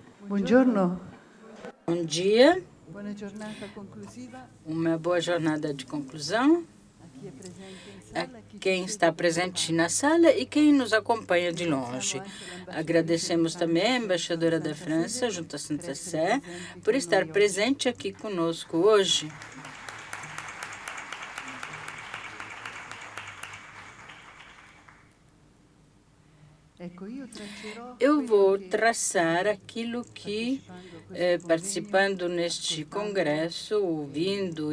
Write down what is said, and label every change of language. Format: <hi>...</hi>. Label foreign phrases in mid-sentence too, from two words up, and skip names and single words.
<it>Buongiorno.</it> <pt>Bom dia,</pt> <it>Buona giornata conclusiva</it> <pt>uma boa jornada de conclusão</pt> <it>a chi è presente in a sala, a chi</it> <pt>quem</pt> <it>ci</it> <pt>está</pt> <it>segue</it> <pt>presente na sala e quem nos acompanha de longe. Agradecemos também a embaixadora da França, junto à Santa Sé, por estar presente aqui conosco hoje. Eu vou traçar aquilo que, participando neste congresso, ouvindo</pt>